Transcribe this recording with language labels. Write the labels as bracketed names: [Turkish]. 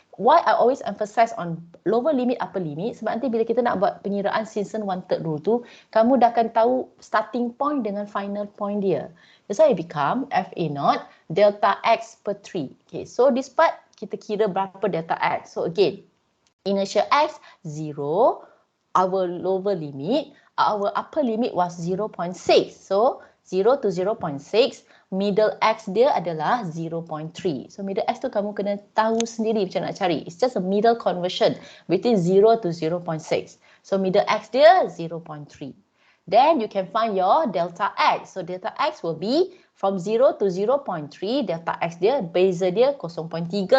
[English] Why I always emphasize on lower limit, upper limit? [Malay] Sebab nanti bila kita nak buat pengiraan Simpson one-third rule tu, kamu dah akan tahu starting point dengan final point dia. [English] That's why it become FA0 delta X per 3. Okay, so this part [Malay] kita kira berapa [English] delta X. So again, inertia X 0, our lower limit, our upper limit was 0.6. So 0 to 0.6, middle X [Malay] dia adalah [English] 0.3. [Malay] So middle X tu kamu kena tahu sendiri macam nak cari. [English] It's just a middle conversion between 0 to 0.6. So middle X dia 0.3. Then you can find your delta X. So delta X will be from 0 to 0.3, delta X dia, beza dia 0.3.